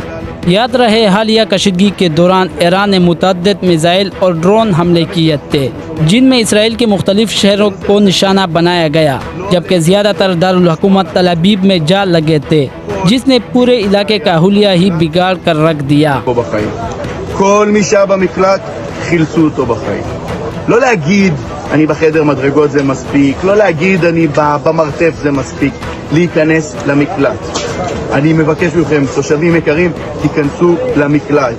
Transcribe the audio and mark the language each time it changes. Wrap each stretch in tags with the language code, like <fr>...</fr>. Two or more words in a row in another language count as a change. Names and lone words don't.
<ur>یاد رہے حالیہ کشیدگی کے دوران ایران نے متعدد میزائل اور ڈرون حملے کیے تھے، جن میں اسرائیل کے مختلف شہروں کو نشانہ بنایا گیا، جبکہ زیادہ تر دارالحکومت تل ابیب میں جا لگے تھے، جس نے پورے علاقے کا حلیہ ہی بگاڑ کر رکھ دیا۔</ur> <he>כל מי שהיה במקלט חילצו אותו בחיים. לא להגיד אני בחדר מדרגות זה מספיק, לא להגיד אני במרתף זה מספיק, להיכנס למקלט. אני מבקש מכם, תושבים יקרים, תיכנסו למקלט.</he>